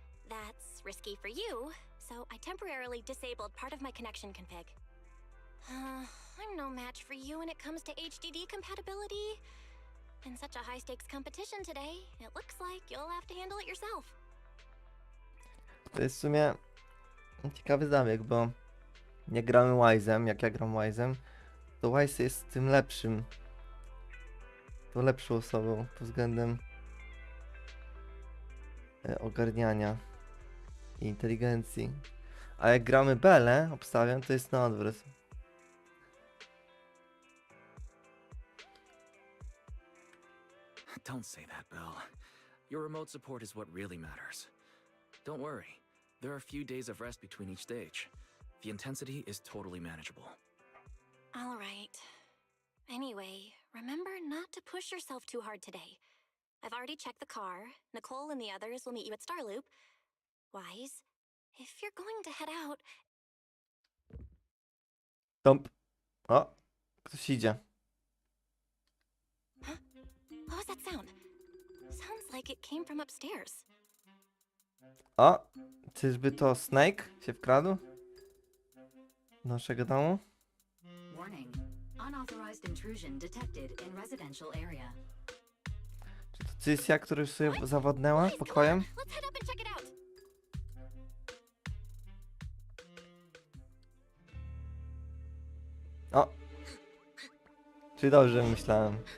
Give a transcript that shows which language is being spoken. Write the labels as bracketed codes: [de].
[en] That's risky for you, so I temporarily disabled part of my connection config. I'm no match for you when it comes to HDD compatibility. In such a high-stakes competition today, it looks like you'll have to handle it yourself. [pl] To jest w sumie ciekawy zabieg, bo nie gramy Wise'em, jak ja gram Wise'em, to Wise jest tym lepszym. To lepszą osobą pod względem ogarniania i inteligencji. A jak gramy Belę, obstawiam, to jest na odwrót. [en] Don't say that, Belle. Your remote support is what really matters. Don't worry. There are a few days of rest between each stage. The intensity is totally manageable. All right. Anyway, remember not to push yourself too hard today. I've already checked the car. Nicole and the others will meet you at Starloop. Wise, if you're going to head out... [pl] Tomp. O, ktoś idzie. [en] Huh? What was that sound? Sounds like it came from upstairs. [pl] O, czyżby to Snake się wkradł do naszego domu? [en] Warning. Unauthorized intrusion detected in residential area. [pl] Czy to Cysja, która już sobie zawodnęła [en] Guys, come [pl] pokojem? [en] on, let's head up and check it out. [pl] O! Czy dobrze myślałem?